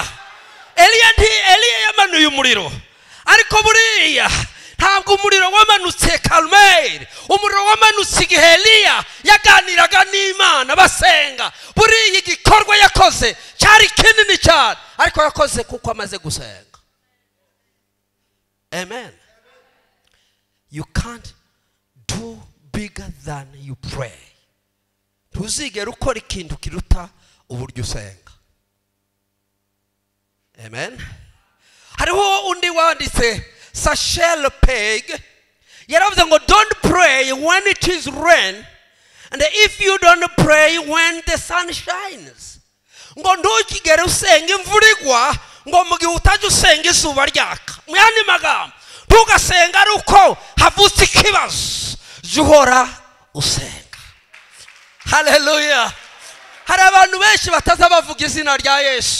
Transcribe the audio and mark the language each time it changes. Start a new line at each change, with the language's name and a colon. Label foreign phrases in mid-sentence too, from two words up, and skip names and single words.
Kinyarwanda: Eliya yamanuye umuriro, ariko buriya ntabwo umuriro wamanutse Karumeli. Umuriro wamanutse igihe Eliya yaganiraga n'Imana basenga. Buriya igikorwa yakoze cyari kinini cyane, ariko yakoze kuko amaze gusenga. Amen.
English: You can't do bigger than you pray.
Kinyarwanda: Ntuzigera ukora ikintu kiruta uburyo usenga. Amen. hariho undi wanditse Sachel Peg yaravuze ngo
English: don't pray when it is rain and if you don't pray when the sun shines.
Kinyarwanda: Ngo ntukigere usenga imvura igwa ngo mu gihe utajya usenga izuba ryaka. Mu yandi magambo ntugasenga ari uko havutse ikibazo, jya uhora usenga. Haleluya. Hari abantu benshi bataza bavuga izina rya Yesu.